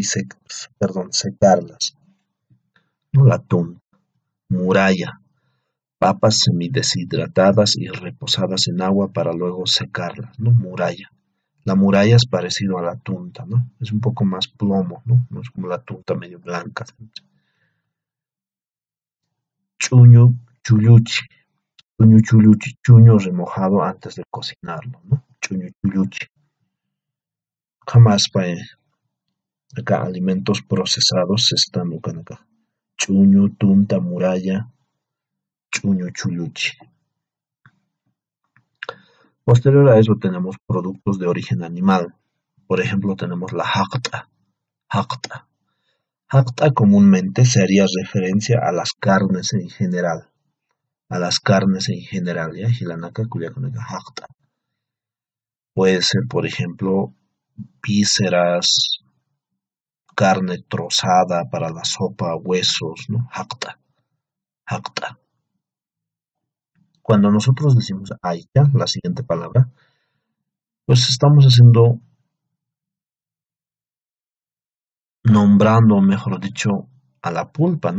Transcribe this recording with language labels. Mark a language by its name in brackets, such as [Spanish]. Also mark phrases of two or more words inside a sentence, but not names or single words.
[Spanish] Perdón, secarlas, ¿no? La tunta. Muralla, papas semideshidratadas y reposadas en agua para luego secarlas, ¿no? Muralla. La muralla es parecido a la tunta, ¿no? Es un poco más plomo, ¿no? No es como la tunta medio blanca. Chuño, chulluchi, [Aymara] chuño chulluchi, [Spanish] chuño remojado antes de cocinarlo, ¿no? [Aymara] Chuño chulluchi. [Spanish] Jamás, acá alimentos procesados se están buscando acá. Chuño, tunta, muralla, [Aymara] chuño chulluchi. [Spanish] Posterior a eso tenemos productos de origen animal. Por ejemplo, tenemos la jacta. Jacta. Jacta comúnmente se haría referencia a las carnes en general. A las carnes en general, ¿ya? [Aymara] Hilanaka, kuyakanaka, [Spanish] jacta. Puede ser, por ejemplo, vísceras, carne trozada para la sopa, huesos, ¿no? Jacta. Jacta. Cuando nosotros decimos aicha, la siguiente palabra, pues estamos haciendo, nombrando, mejor dicho, a la pulpa, ¿no?